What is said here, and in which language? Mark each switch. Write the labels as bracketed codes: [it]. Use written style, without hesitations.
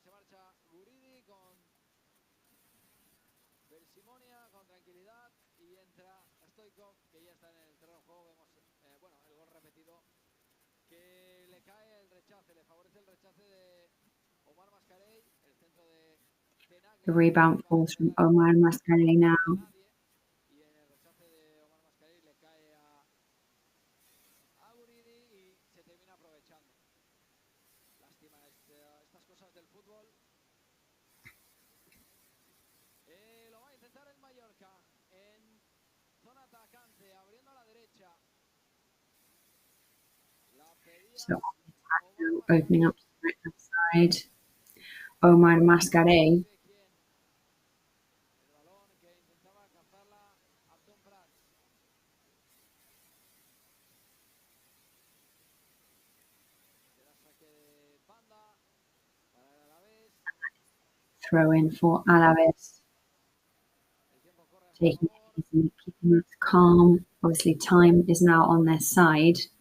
[es] Se marcha Guridi con persimonia, con tranquilidad, y entra Stoikov, que ya está en el terreno de juego. Vemos, bueno, el gol repetido, que le cae el rechace, le favorece el rechace de Omar Mascarell, el centro de Tenaglia. [en] The rebound falls from Omar Mascarell now. [es] Y en el rechace de Omar Mascarell le cae a Guridi y se termina aprovechando. Lástima estas cosas del fútbol. Lo va a intentar el Mallorca en zona atacante, abriendo a la derecha. La pedía [en] So opening up to the right hand side. [es] Omar Mascarell. El balón que intentaba cazarla Abdón Prats. Será saque de banda para el Alavés. [en] Throw in for Alavés. Taking it easy, keeping it calm. Obviously, time is now on their side.